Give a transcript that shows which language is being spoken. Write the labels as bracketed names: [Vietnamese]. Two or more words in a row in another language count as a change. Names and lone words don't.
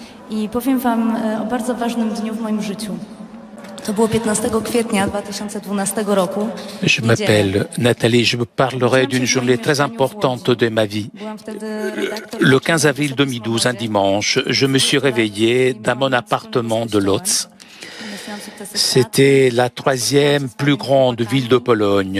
[Polish] I powiem wam o bardzo ważnym dniu w moim życiu. To było 15 kwietnia 2012 roku. [French] Je m'appelle Nathalie, je vous parlerai d'une journée très importante de ma vie. Le 15 avril 2012, un dimanche, je me suis réveillé dans mon appartement de Łódź. C'était la troisième plus grande ville de Pologne.